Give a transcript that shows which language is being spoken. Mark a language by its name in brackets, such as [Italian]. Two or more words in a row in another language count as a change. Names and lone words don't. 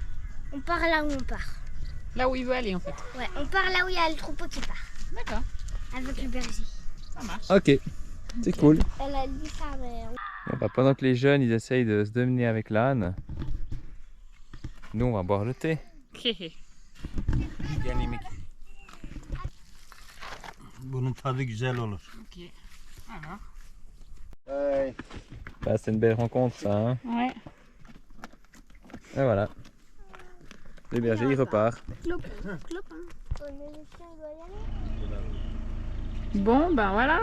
[French] On part là où on part. Là où il veut aller en fait. Ouais, on part là où il y a le troupeau qui part. D'accord. Avec le berger. Ça marche. Ok, c'est cool. Elle a dit ça, mais. Bon, bah, pendant que les jeunes ils essayent de se dominer avec l'âne, nous on va boire le thé. [Turkish] Bunun tadı güzel olur. [French] Ok. Alors. Bah, c'est une belle rencontre ça. Hein. Ouais. Et voilà. Le berger il repart. Clop, clop, hein. Le chien doit y aller. Bon, ben voilà.